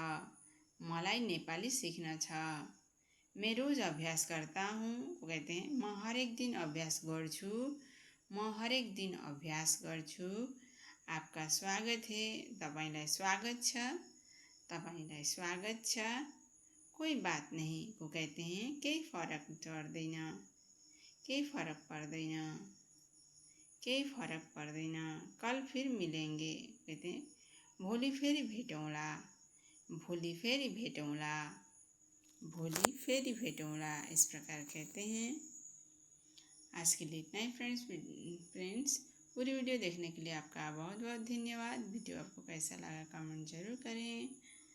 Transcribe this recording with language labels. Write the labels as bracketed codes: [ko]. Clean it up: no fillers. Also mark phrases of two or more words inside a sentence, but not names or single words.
[hi] मलाई नेपाली सीखना छ। मैं रोज अभ्यास करता हूँ कहते हैं [ne] म हरेक दिन अभ्यास गर्छु। म हरेक दिन अभ्यास गर्छु। [hi] आपका स्वागत है [ne] तपाईलाई स्वागत छ। तपाईलाई स्वागत छ। [hi] कोई बात नहीं को कहते हैं [ne] केही फरक पर्दैन। केही फरक पर्दैन। केही फरक पर्दैन। [hi] कल फिर मिलेंगे कहते हैं [ne] भोलि फेरि भेटौँला। भोलि फेरि भेटौँला। भोलि फेरि भेटौँला [hi] इस प्रकार कहते हैं। आज के लिए इतना ही फ्रेंड्स पूरी वीडियो देखने के लिए आपका बहुत बहुत धन्यवाद। वीडियो आपको कैसा लगा कमेंट जरूर करें।